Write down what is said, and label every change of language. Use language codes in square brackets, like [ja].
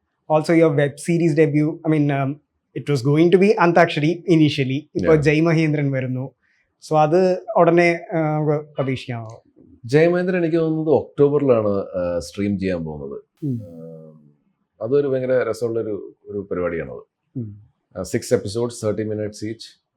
[en] Also your web series debut, I mean it was going to be Antakshari initially. [ml] ഇപ്പോൾ ജയ് മഹേന്ദ്രൻ വരുന്നു. So അത് ഉടനെ പ്രതീക്ഷിക്കാമോ? ജയമേന്ദ്രൻ എനിക്ക് തോന്നുന്നത് ഒക്ടോബറിലാണ് സ്ട്രീം ചെയ്യാൻ പോകുന്നത്. അതൊരു ഭയങ്കര രസമുള്ള ഒരു പരിപാടിയാണത്. [en] 6 episodes 30 minutes each.